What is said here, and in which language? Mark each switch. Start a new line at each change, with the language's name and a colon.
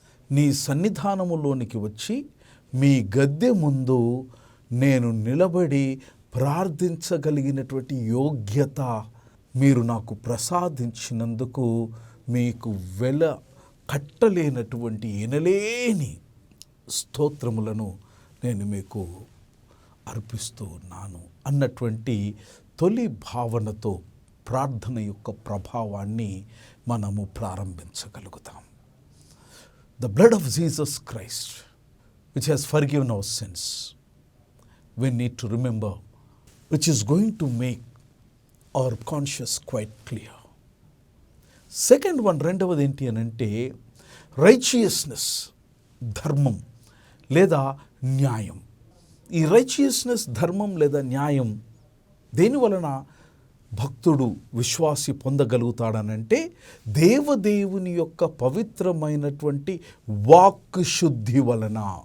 Telugu: నీ సన్నిధానములోనికి వచ్చి మీ గద్దె ముందు నేను నిలబడి ప్రార్థించగలిగినటువంటి యోగ్యత మీరు నాకు ప్రసాదించినందుకు మీకు కట్టలేనటువంటి ఎనలేని స్తోత్రములను నేను మీకు అర్పిస్తూ ఉన్నాను అన్నటువంటి తొలి భావనతో ప్రార్థన యొక్క ప్రభావాన్ని మనము ప్రారంభించగలుగుతాం.
English: The blood of Jesus Christ, which has forgiven our sins, we need to remember, which is going to make our conscience quite clear. Second one,
Telugu: రెండవది ఏంటి అని అంటే రైచియస్నెస్, ధర్మం లేదా న్యాయం. ఈ రైచియస్నెస్, ధర్మం లేదా న్యాయం దేని వలన భక్తుడు, విశ్వాసి పొందగలుగుతాడనంటే దేవదేవుని యొక్క పవిత్రమైనటువంటి వాక్ శుద్ధి వలన.